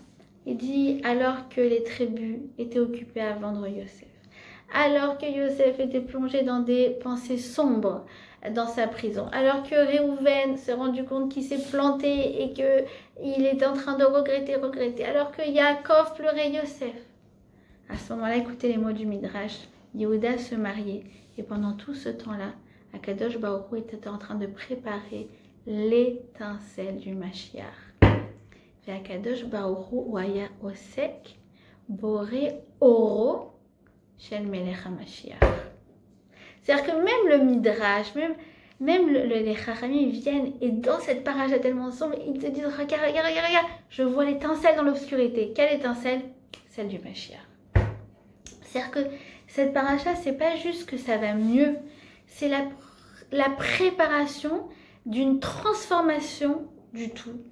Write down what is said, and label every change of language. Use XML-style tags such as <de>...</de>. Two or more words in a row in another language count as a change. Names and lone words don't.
<fr>Il dit, alors que les tribus étaient occupées à vendre Yosef, alors que Yosef était plongé dans des pensées sombres dans sa prison, alors que Réhouven s'est rendu compte qu'il s'est planté et qu'il est en train de regretter, alors que Yaakov pleurait Yosef. À ce moment-là, écoutez les mots du Midrash, Yehuda se mariait et pendant tout ce temps-là,</fr> <he>הקדוש ברוך הוא</he> <fr>était en train de préparer l'étincelle du Mashiach.</fr> <he>הקדוש ברוך הוא היה עוסק בורא אורו של מלך המשיח.</he> <fr>C'est-à-dire que même le Midrash, même les Chachamim viennent et dans cette paracha tellement sombre, ils te disent regarde, je vois l'étincelle dans l'obscurité. Quelle étincelle? Celle du Mashiach. C'est-à-dire que cette paracha, c'est pas juste que ça va mieux, c'est la préparation d'une transformation du tout.</fr>